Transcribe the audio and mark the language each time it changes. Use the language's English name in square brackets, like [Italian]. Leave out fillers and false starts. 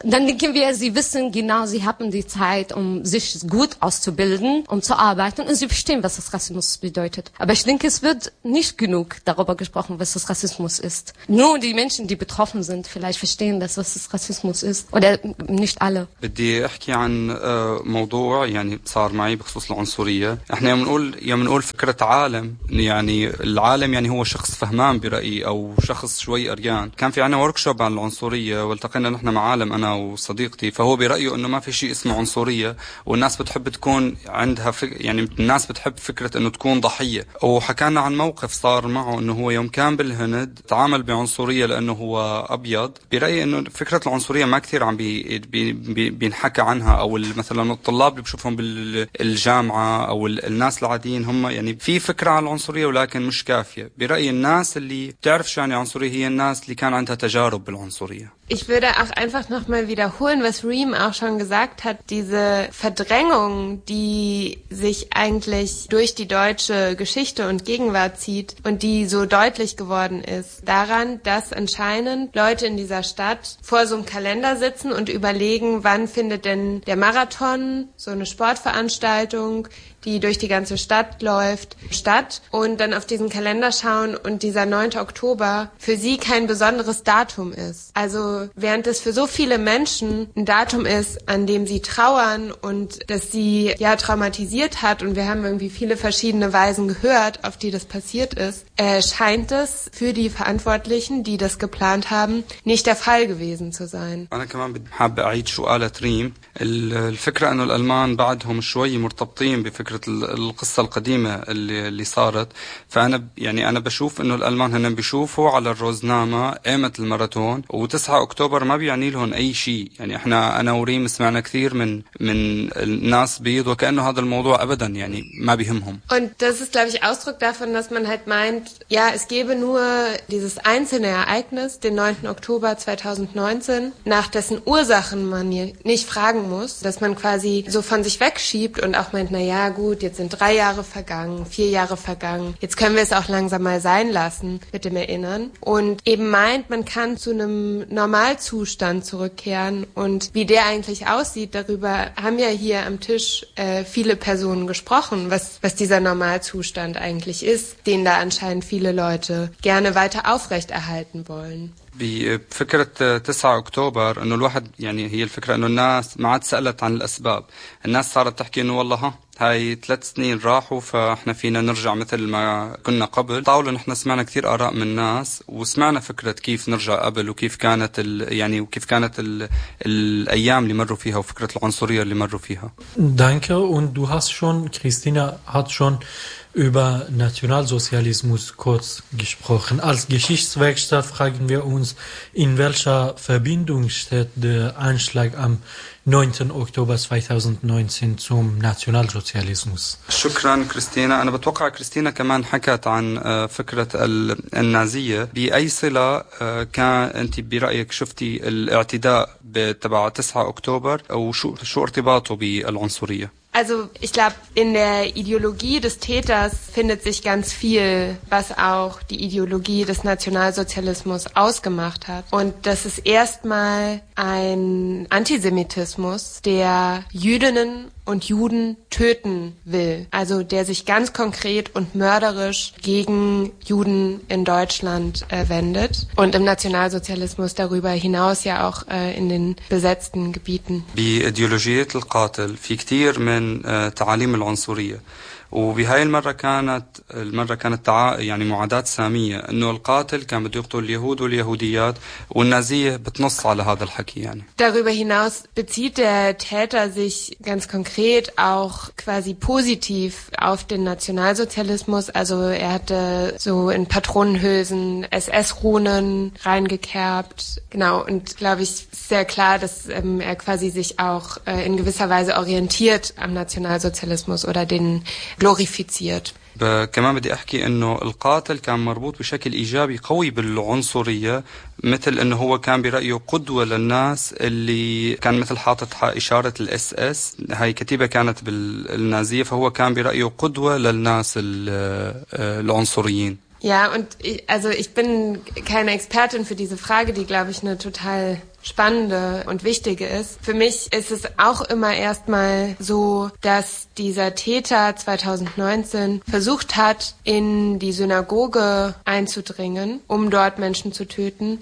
[German] Dann denken wir, sie wissen genau, sie haben die Zeit, um sich gut auszubilden, um zu arbeiten. Und sie verstehen, was das Rassismus bedeutet. Aber ich denke, es wird nicht genug darüber gesprochen, was das Rassismus ist. Nur die Menschen, die betroffen sind, vielleicht verstehen das, was das Rassismus ist. Oder nicht alle. [Arabic] بدي احكي عن موضوع يعني صار معي بخصوص العنصرية. احنا يوم نقول فكرة عالم، يعني العالم يعني هو شخص فهمان برأيي او شخص شوي أريان. كان في عنا ورشوب عن العنصرية والتقينا نحن مع عالم انا وصديقتي، فهو برأيه انه ما في شيء اسمه عنصرية، والناس بتحب تكون عندها يعني الناس بتحب فكرة انه تكون ضحية. وحكينا عن موقف صار معه انه هو يوم كان بالهند تعامل بعنصرية لانه هو ابيض. برأيي انه فكرة العنصرية ما كثير عم بينحكى عنها، او مثلا الطلاب اللي بشوفهم بالجامعة او الناس العاديين هم يعني في فكرة عن العنصرية ولكن مش كافية. برأيي الناس اللي بتعرف شو يعني عنصرية هي الناس اللي كان عندها تجارب بالعنصرية. [German] Ich würde auch einfach nochmal wiederholen, was Reem auch schon gesagt hat, diese Verdrängung, die sich eigentlich durch die deutsche Geschichte und Gegenwart zieht und die so deutlich geworden ist, daran, dass anscheinend Leute in dieser Stadt vor so einem Kalender sitzen und überlegen, wann findet denn der Marathon, so eine Sportveranstaltung, die durch die ganze Stadt läuft, statt und dann auf diesen Kalender schauen und dieser 9. Oktober für sie kein besonderes Datum ist. Also während es für so viele Menschen ein Datum ist, an dem sie trauern und das sie ja traumatisiert hat und wir haben irgendwie viele verschiedene Weisen gehört, auf die das passiert ist, scheint es für die Verantwortlichen, die das geplant haben, nicht der Fall gewesen zu sein. Ich möchte auch ein Schuhe drehen. [Arabic] الفكرة أنه الألمان بعدهم شوي مرتبطين بفكرة القصة القديمة اللي صارت، فأنا يعني أنا بشوف أنه الألمان هنن بيشوفوا على الروزنامة قيمة الماراثون، وتسعة أكتوبر ما بيعني لهم أي شيء. يعني إحنا أنا وريم سمعنا كثير من الناس بيض وكأنه هذا الموضوع أبدا يعني ما بيهمهم. [German] Und das ist glaube ich Ausdruck davon, dass man halt meint, ja es gäbe nur dieses einzelne Ereignis, den 9. Oktober 2019, nach dessen Ursachen man nicht fragen muss, dass man quasi so von sich wegschiebt und auch meint, naja, gut. gut, jetzt sind 3 Jahre vergangen, 4 Jahre vergangen, jetzt können wir es auch langsam mal sein lassen mit dem Erinnern. Und eben meint, man kann zu einem Normalzustand zurückkehren. Und wie der eigentlich aussieht, darüber haben ja hier am Tisch viele Personen gesprochen, was dieser Normalzustand eigentlich ist, den da anscheinend viele Leute gerne weiter aufrechterhalten wollen. [Arabic] بفكرة 9 أكتوبر أنه الواحد يعني هي الفكرة أنه الناس ما عاد سألت عن الأسباب الناس صارت تحكي أنه والله هاي 3 سنين راحوا فإحنا فينا نرجع مثل ما كنا قبل طاولة نحن سمعنا كثير آراء من الناس وسمعنا فكرة كيف نرجع قبل وكيف كانت يعني وكيف كانت الأيام اللي مروا فيها وفكرة العنصرية اللي مروا فيها [German] Danke und du hast schon Christina hat schon über Nationalsozialismus kurz gesprochen. Als Geschichtswerkstatt fragen wir uns, in welcher Verbindung steht der Anschlag am 9. Oktober 2019 zum Nationalsozialismus. [Arabic] شكراً كريستينا. أنا بتوقع كريستينا كمان حكت عن فكرة النازية. بأي صلة كان أنت برأيك شفتي الاعتداء تبع 9 أكتوبر أو شو ارتباطه بالعنصرية؟ [German] Also ich glaube, in der Ideologie des Täters findet sich ganz viel, was auch die Ideologie des Nationalsozialismus ausgemacht hat. Und das ist erstmal ein Antisemitismus, der Jüdinnen und Juden töten will. Also der sich ganz konkret und mörderisch gegen Juden in Deutschland wendet. Und im Nationalsozialismus darüber hinaus ja auch in den besetzten Gebieten. Bei Ideologien des Täters gibt es viele [Arabic] من تعاليم العنصرية وبهاي المرة كانت يعني معاداة سامية انه القاتل كان بده يقتل اليهود واليهوديات والنازية بتنص على هذا الحكي يعني [German] Darüber hinaus bezieht der Täter sich ganz konkret auch quasi positiv auf den Nationalsozialismus. Also er hatte so in Patronenhülsen SS-Runen reingekerbt. Genau, und glaube ich, sehr klar, dass er quasi sich auch in gewisser Weise orientiert am Nationalsozialismus oder den glorifiziert. [Arabic] كمان بدي احكي انه القاتل كان مربوط بشكل ايجابي قوي بالعنصرية مثل انه هو كان برأيه قدوة للناس اللي كان مثل حاطط اشارة الاس اس هاي كتيبة كانت بالنازية فهو كان برأيه قدوة للناس العنصريين [German] Ja, und also ich bin keine Expertin für diese Frage, die, glaube ich, eine total spannende und wichtige ist. Für mich ist es auch immer erstmal so, dass dieser Täter 2019 versucht hat, in die Synagoge einzudringen, um dort Menschen zu töten.